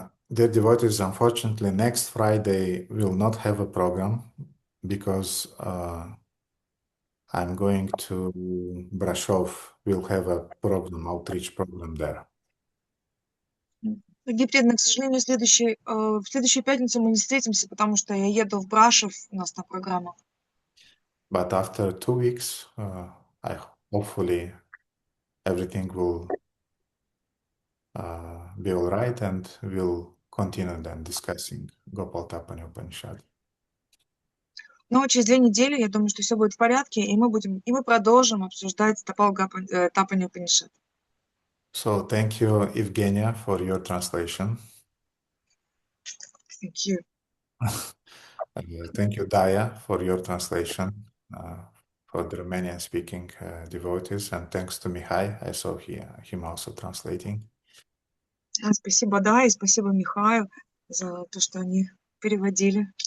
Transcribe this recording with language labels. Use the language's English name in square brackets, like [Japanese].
[English] Dear devotees, unfortunately, next Friday we'll not have a program because I'm going to Brashov. We'll have a program, outreach program there. [Russian] Дорогие преданные, к сожалению, в следующую пятницу мы не встретимся, потому что я еду в Брашов, у нас там программа. [English] But after 2 weeks, hopefully everything will be all right, and we'll continue then discussing Gopal Tapani Upanishad. [Russian] Но через 2 недели, я думаю, что все будет в порядке, и мы продолжим обсуждать Тапани Упанишад. [English] So thank you, Evgenia, for your translation. Thank you. Thank you, Daya, for your translation for the Romanian-speaking devotees, and thanks to Mihai. I saw him also translating. [Russian] Спасибо, да, и спасибо Михаю за то, что они переводили.